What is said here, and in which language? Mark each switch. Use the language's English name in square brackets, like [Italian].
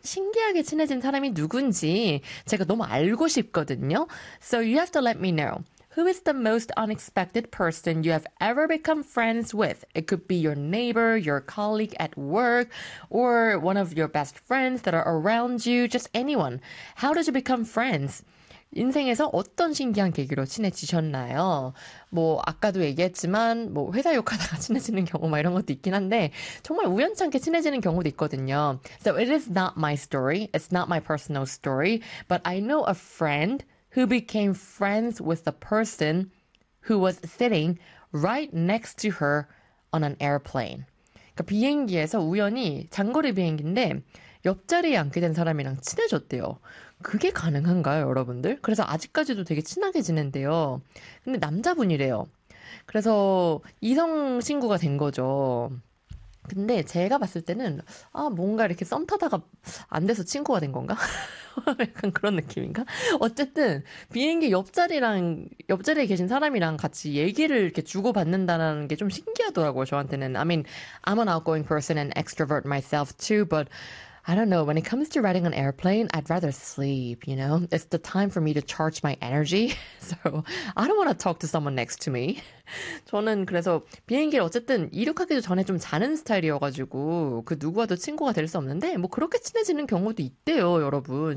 [Korean] 신기하게 친해진 사람이 누군지 제가 너무 알고 싶거든요. [English] So you have to let me know. Who is the most unexpected person you have ever become friends with? It could be your neighbor, your colleague at work, or one of your best friends that are around you, just anyone. How did you become friends? [Korean] 인생에서 어떤 신기한 계기로 친해지셨나요? 뭐, 아까도 얘기했지만, 뭐, 회사 욕하다가 친해지는 경우, 막 이런 것도 있긴 한데, 정말 우연찮게 친해지는 경우도 있거든요. [English] So it is not my story. It's not my personal story. But I know a friend who became friends with the person who was sitting right next to her on an airplane. [Korean] 그러니까 비행기에서 우연히 장거리 비행기인데, 옆자리에 앉게 된 사람이랑 친해졌대요. 그게 가능한가요, 여러분들? 그래서 아직까지도 되게 친하게 지낸대요. 근데 남자분이래요. 그래서 이성 친구가 된 거죠. 근데 제가 봤을 때는, 아, 뭔가 이렇게 썸 타다가 안 돼서 친구가 된 건가? 약간 그런 느낌인가? 어쨌든, 비행기 옆자리에 계신 사람이랑 같이 얘기를 이렇게 주고받는다는 게좀 신기하더라고요, 저한테는. [English] I mean, I'm an outgoing person and extrovert myself too, but I don't know. When it comes to riding an airplane, I'd rather sleep, you know? It's the time for me to charge my energy. So, I don't want to talk to someone next to me. [Korean] 저는 그래서 비행기를 어쨌든 이륙하기도 전에 좀 자는 스타일이어가지고, 그 누구와도 친구가 될수 없는데, 뭐 그렇게 친해지는 경우도 있대요, 여러분.